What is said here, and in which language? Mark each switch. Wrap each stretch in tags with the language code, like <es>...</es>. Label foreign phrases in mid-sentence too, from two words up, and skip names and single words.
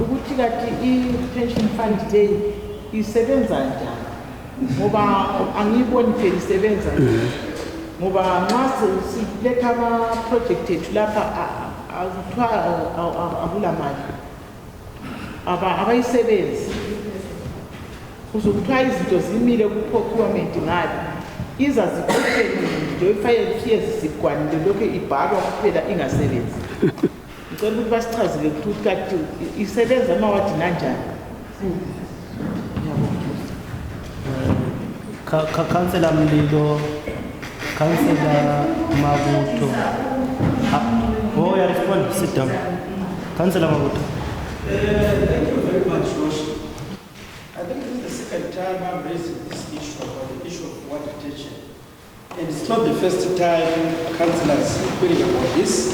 <nd>ukuthi kathi i-retention fund le isebenza njani ngoba angiyiboni phela isebenza njani ngoba nxa siletha ama-project ethu lapha akuthiwa akula mali abayisebenzi kuzokuthiwa izinto zimile ku-procurement ngalo iza zikhutshele nje ifike zigwanile lokhu ibhalwa kuphela ingasebenzi. Ngicela ukuthi basichazele ukuthi kathi isebenza amawadi nanjani.</nd> <en>Councillor Mlilo, Councillor Mabuto. Oh, you respond. Sit down. Councillor Mabuto. Thank you very much, Roshi. I think this is the second time I'm raising this issue about the issue of water retention. And it's not the first time councillors are querying about this.</en>